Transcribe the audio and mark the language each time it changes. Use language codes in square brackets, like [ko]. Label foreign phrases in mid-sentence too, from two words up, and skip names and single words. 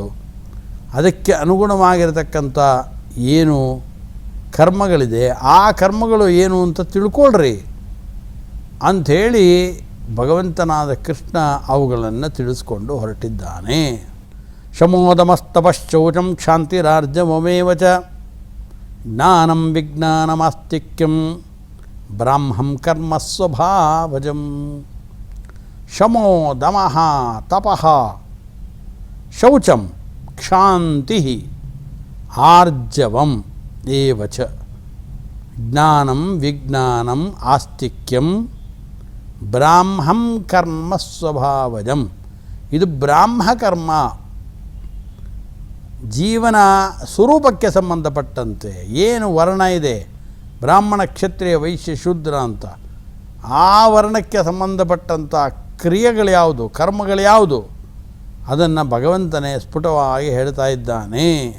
[kn] ಅದಕ್ಕೆ ಅನುಗುಣವಾಗಿರತಕ್ಕಂಥ ಏನು ಕರ್ಮಗಳಿದೆ ಆ ಕರ್ಮಗಳು ಏನು ಅಂತ ತಿಳ್ಕೊಳ್ರಿ ಅಂಥೇಳಿ ಭಗವಂತನಾದ ಕೃಷ್ಣ ಅವುಗಳನ್ನು ತಿಳಿಸ್ಕೊಂಡು ಹೊರಟಿದ್ದಾನೆ. [sa] ಶಮೋದಮಸ್ತಪಶ್ಚೌಚಂ ಕ್ಷಾಂತಿರಾರ್ಜವಮೇವ ಚ ಜ್ಞಾನಂ ವಿಜ್ಞಾನಮಾಸ್ತಿಕ್ಯಂ ಬ್ರಾಹ್ಮಂ ಕರ್ಮ ಸ್ವಭಾವಜಂ. ಶಮೋ ದಮಃ ತಪಃ ಶೌಚಂ ಕ್ಷಾಂತಿ ಆರ್ಜವಂ ಏವಚ ಜ್ಞಾನಂ ವಿಜ್ಞಾನಂ ಆಸ್ತಿಕ್ಯಂ ಬ್ರಾಹ್ಮಂ ಕರ್ಮ ಸ್ವಭಾವಜಂ. [kn] ಇದು ಬ್ರಾಹ್ಮ ಕರ್ಮ, ಜೀವನ ಸ್ವರೂಪಕ್ಕೆ ಸಂಬಂಧಪಟ್ಟಂತೆ ಏನು ವರ್ಣ ಇದೆ, ಬ್ರಾಹ್ಮಣ ಕ್ಷತ್ರಿಯ ವೈಶ್ಯ ಶೂದ್ರ ಅಂತ, ಆ ವರ್ಣಕ್ಕೆ ಸಂಬಂಧಪಟ್ಟಂಥ ಕ್ರಿಯೆಗಳು ಯಾವುದು, ಕರ್ಮಗಳು ಯಾವುದು, ಅದನ್ನು ಭಗವಂತನೇ ಸ್ಫುಟವಾಗಿ ಹೇಳ್ತಾ ಇದ್ದಾನೆ.